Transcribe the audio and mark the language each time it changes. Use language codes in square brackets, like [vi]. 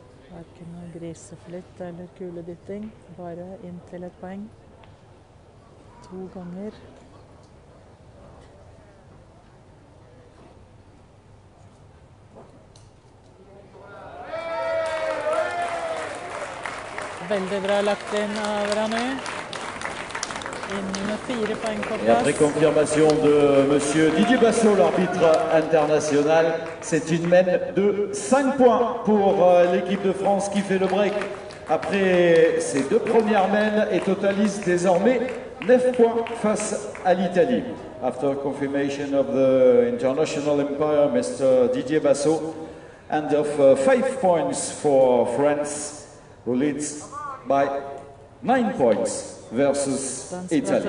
[no] Hverken noe griseflytt eller kuledytting. Bare inn til et poeng. 2 ganger. Veldig bra lagt inn av Ranu. Inn med 4 poeng på Et plass. [fr] après confirmation de monsieur Didier Bassot, l'arbitre international, c'est une mène de 5 points pour l'équipe de France qui fait le break après ses 2 premières mènes et totalise désormais 9 points face à l'Italie. [en] After confirmation of the international umpire, Mr. Didier Bassot, and of 5 points for France, who leads by 9 points versus Italy.